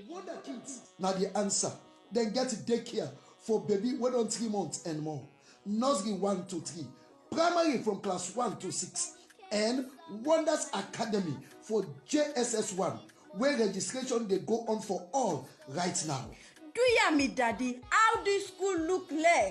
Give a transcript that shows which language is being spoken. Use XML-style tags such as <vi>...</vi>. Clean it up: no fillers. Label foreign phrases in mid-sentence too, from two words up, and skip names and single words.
<pcm>Wonder Kids na the answer. Then get daycare for baby wey don 3 months and more. Nursery 1 to 3, primary from class 1 to 6, and Wonders Academy for JSS 1, where registration dey go on for all right now. Do ya me daddy, how this school look like?</pcm>